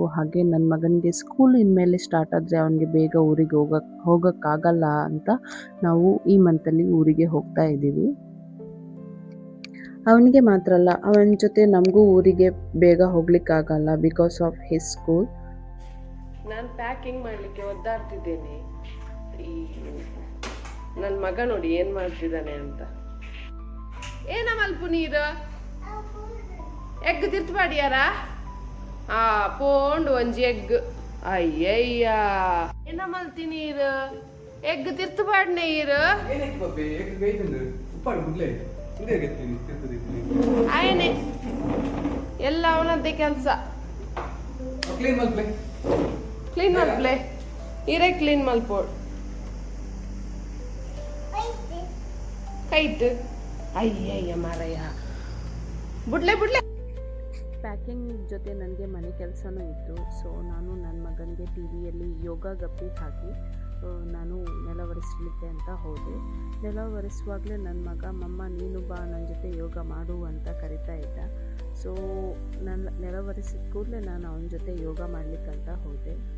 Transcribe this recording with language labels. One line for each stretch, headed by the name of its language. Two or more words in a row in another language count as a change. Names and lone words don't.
Kannada: ಹಾಗೆ ನನ್ನ ಮಗನಿಗೆ ಸ್ಕೂಲ್ ಇನ್ಮೇಲೆ ಸ್ಟಾರ್ಟ್ ಆದರೆ ಅವನಿಗೆ ಬೇಗ ಊರಿಗೆ ಹೋಗೋಕ್ಕಾಗಲ್ಲ ಅಂತ ನಾವು ಈ ಮಂತಲ್ಲಿ ಊರಿಗೆ ಹೋಗ್ತಾ ಇದ್ದೀವಿ. ಅವನಿಗೆ ಮಾತ್ರ ಅಲ್ಲ, ಅವನ ಜೊತೆ ನಮಗೂ ಊರಿಗೆ ಬೇಗ ಹೋಗ್ಲಿಕ್ಕಾಗಲ್ಲ
English: because of his school.
Kannada: ನಾನು ಪ್ಯಾಕಿಂಗ್ ಮಾಡಲಿಕ್ಕೆ ಒದ್ದಾಡ್ತಿದ್ದೇನೆ. ಈ ನನ್ನ ಮಗ ನೋಡಿ ಏನು ಮಾಡ್ತಿದ್ದಾನೆ ಅಂತ.
Tulu: ಏನ ಮಲ್ಪು ನೀರು ಎಗ್ ತಿರ್ತುಪಾಡಿಯಾರ? ಪೋಂಡು ಒಂಜಿ ಎಗ್. ಅಯ್ಯಯ್ಯ, ಏನ ಮಲ್ತಿ ನೀರು ಎಗ್ ತಿರ್ತುಪಾಡ್ ನೀರು.
Kannada: ಆಯ್ನೆ ಎಲ್ಲ ಅವನದ್ದೇ ಕೆಲಸ.
Tulu: ಕ್ಲೀನ್ ಮಲ್ಪ್ಲೆ ಇರೇ ಕ್ಲೀನ್ ಮಲ್ಪೋಡ್ ಕೈಟ್. ಅಯ್ಯಯ್ಯ ಮಾರಯ್ಯ, ಬಿಡ್ಲೆ ಬಿಡ್ಲೆ.
Kannada: ಪ್ಯಾಕಿಂಗ್ ಜೊತೆ ನನಗೆ ಮನೆ ಕೆಲಸನೂ ಇತ್ತು. ಸೊ ನಾನು ನನ್ನ ಮಗನಿಗೆ ಟಿ ವಿಯಲ್ಲಿ ಯೋಗ ಗಪ್ಪಿ ಹಾಕಿ ನಾನು ನೆಲ ಒರೆಸಲಿಕ್ಕೆ ಅಂತ ಹೋದೆ. ನೆಲ ಒರೆಸುವಾಗಲೇ ನನ್ನ ಮಗ ಮಮ್ಮ ನೀನು ಬಾ ನನ್ನ ಜೊತೆ ಯೋಗ ಮಾಡು ಅಂತ ಕರಿತಾ ಇದ್ದ. ಸೊ ನನ್ನ ನೆಲ ಒರೆಸಿದ ಕೂಡಲೇ ನಾನು ಅವನ ಜೊತೆ ಯೋಗ ಮಾಡಲಿಕ್ಕಂತ ಹೋದೆ.